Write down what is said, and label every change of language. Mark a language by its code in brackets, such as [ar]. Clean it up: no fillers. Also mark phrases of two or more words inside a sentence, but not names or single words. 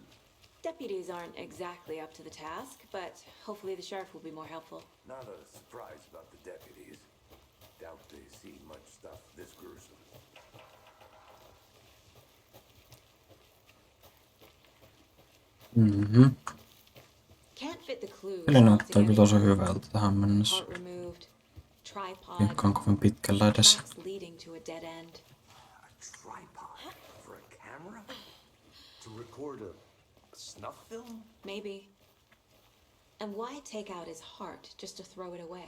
[en] Deputies aren't exactly up to the task, but hopefully the sheriff will be more helpful. Not a surprise about the deputies. Doubt they see much stuff this gruesome. Mhm. Can't fit the clues. [fi] Peli näyttää kyllä tosi hyvältä tähän mennessä. [en] Heart removed, tripod, [fi] Vaikka on kovin pitkällä edes. [en] tracks leading to a dead end. A tripod for a camera? To record a snuff film? Maybe. And why take out his heart just to throw it away?